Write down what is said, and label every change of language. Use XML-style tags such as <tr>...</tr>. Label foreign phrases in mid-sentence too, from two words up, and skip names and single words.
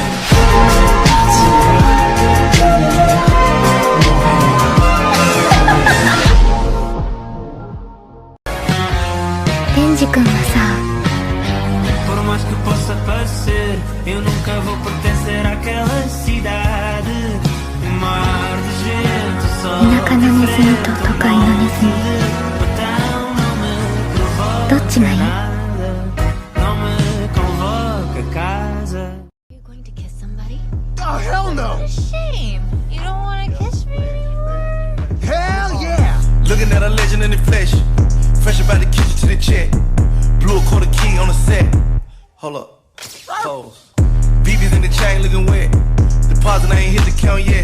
<ja>Tenji君はさ、</ja> <pt>Por mais que possa parecer, eu nunca vou pertencer àquela cidade. Um mar de gente só.</pt> <ja>田舎のネズミと都会のネズミ、 どっちがいい？</ja> <pt>Não me convoca a casa.</pt> <en>You're going to kiss somebody? Oh, hell no! Shame. You don't want to kiss me anymore? Hell yeah! Looking at a legend in the flesh. Fresh about the kitchen to the check. Blew a quarter key on the set. Hold up. Pose. BB's in the chain looking wet. Deposit ain't hit the count yet.</en>